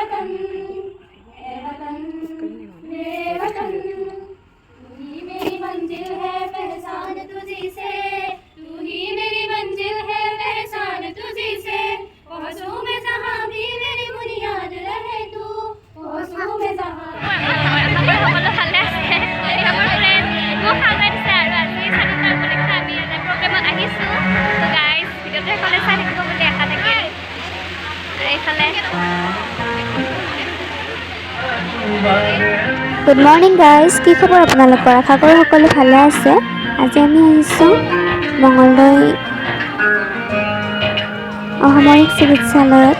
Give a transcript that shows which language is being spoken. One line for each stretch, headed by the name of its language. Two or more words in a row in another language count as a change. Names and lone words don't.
Hindi: है वतन मेरे वतन तू ही मेरी मंजिल है पहचान तुझी से तू ही मेरी मंजिल है पहचान तुझी से पहुंचूं मैं जहां भी मेरी बुनियाद रहे तू पहुंचूं मैं जहां
Assamese: সকলো ভালে আছে আমাৰ ফ্ৰেণ্ড মোক খাই দিছে আৰু আজি স্বাধীনতা উপলক্ষে আমি এটা প্ৰগ্ৰেমত আহিছোঁ তো গাইজ ভিডিঅ'টো এইফালে চাই থাকিব বুলি আশা থাকিল আৰু এইফালে
English: good morning guys
Assamese: কি খবৰ আপোনালোকৰ আশা কৰোঁ সকলো ভালে আছে আজি আমি আহিছোঁ মঙলদৈ অসামৰিক চিকিৎসালয়ত